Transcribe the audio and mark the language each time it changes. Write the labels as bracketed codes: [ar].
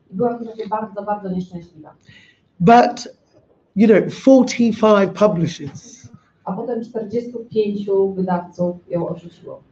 [pl] Była w tym czasie bardzo, bardzo nieszczęśliwa. [en] But, you know, 45 publishers. [pl] A potem 45 wydawców ją odrzuciło.